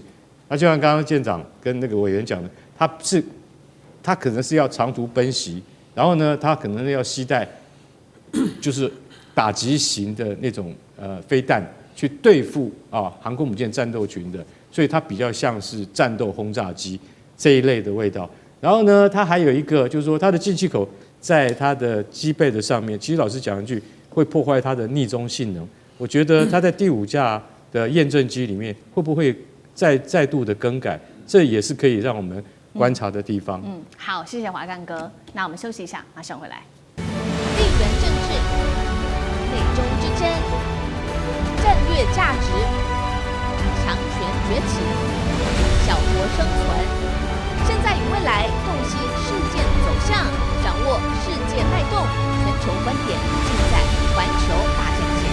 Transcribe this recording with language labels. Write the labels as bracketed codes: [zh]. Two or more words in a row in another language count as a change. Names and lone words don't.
[zh] 那就像剛剛艦長跟那個委員講的，它可能是要長途奔襲，然後呢，它可能要攜帶就是打擊型的那種飛彈去對付航空母艦戰鬥群的，所以它比較像是戰鬥轟炸機這一類的味道。然後呢，它還有一個就是說，它的进氣口在它的機背的上面，其實老實講一句，會破壞它的逆中性能。我覺得它在第5架的驗證機裡面會不會再度的更改，這也是可以讓我們觀察的地方。好，謝謝華幹哥。那我們休息一下，馬上回來。地緣政治、內中之爭、戰略價值、強權崛起、小國生存，現在與未來洞悉事件走向，掌握世界脈動，全球觀點盡在環球大戰線。